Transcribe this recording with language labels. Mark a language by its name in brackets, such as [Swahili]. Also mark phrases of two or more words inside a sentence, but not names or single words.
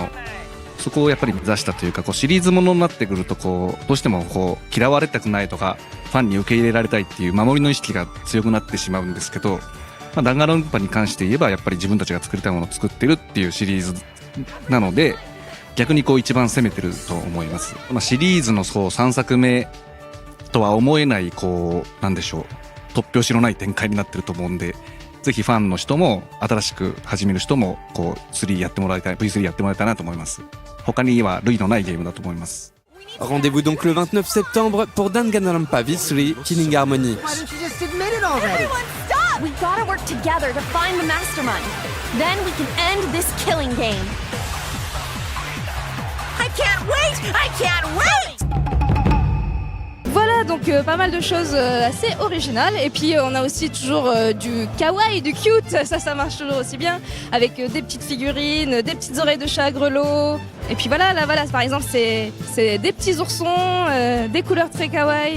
[Japanese] そこをやっぱり目指したというかシリーズものになってくるとどうしても嫌われたくないとかファンに受け入れられたいっていう守りの意識が強くなってしまうんですけど、弾丸論破に関して言えばやっぱり自分たちが作りたいものを作ってるっていうシリーズなので逆に一番攻めてると思います。シリーズの3作目とは思えないなんでしょう突拍子のない展開になってると思うんで、ぜひファンの人も新しく始める人も3やってもらいたい V3 やってもらいたいなと思います。他には類のないゲームだと思います。 [French] Rendez-vous donc le 29 septembre pour Danganronpa V3 Killing Harmony. [English] We gotta work together to find the mastermind. Then we can end this killing game. I can't wait! I can't wait! [French] Voilà, donc pas mal de choses assez originales. Et puis on a aussi toujours du kawaii, du cute, ça marche toujours aussi bien. Avec des petites figurines, des petites oreilles de chat à grelots. Et puis voilà, là voilà, par exemple c'est des petits oursons, des couleurs très kawaii.